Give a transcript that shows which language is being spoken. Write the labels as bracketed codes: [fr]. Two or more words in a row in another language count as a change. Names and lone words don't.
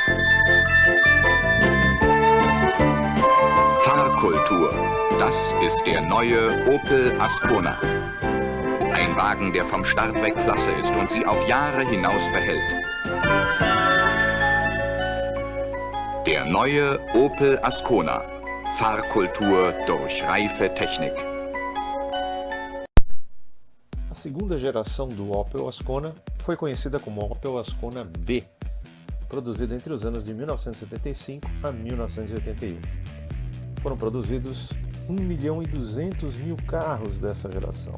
[de] Fahrkultur, das ist der neue Opel Ascona. Ein Wagen, der vom Start weg klasse ist und Sie auf Jahre hinaus behält. Der neue Opel Ascona. Fahrkultur durch reife Technik. [pt] A segunda geração do Opel Ascona foi conhecida como Opel Ascona B, produzida entre os anos de 1975 a 1981. Foram produzidos 1.200.000 carros dessa geração.